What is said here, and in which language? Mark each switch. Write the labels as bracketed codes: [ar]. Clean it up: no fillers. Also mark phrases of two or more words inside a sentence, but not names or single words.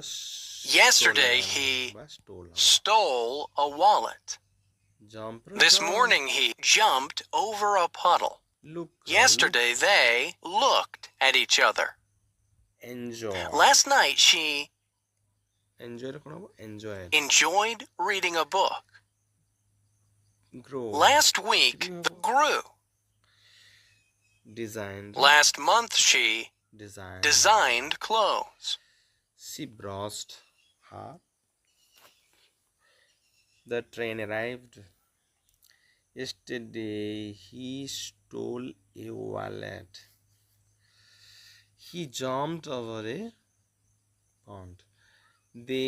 [en] Yesterday he stole a wallet. jump ର This morning he jumped over a puddle. look Yesterday they looked at each other. enjoy Last night she [or] enjoy ର କଣ ହେବ enjoy [en] enjoyed reading a book. grow Last week grew. designed Last month she design designed clothes. she brushed her the train arrived yesterday he stole a wallet he jumped over a pond they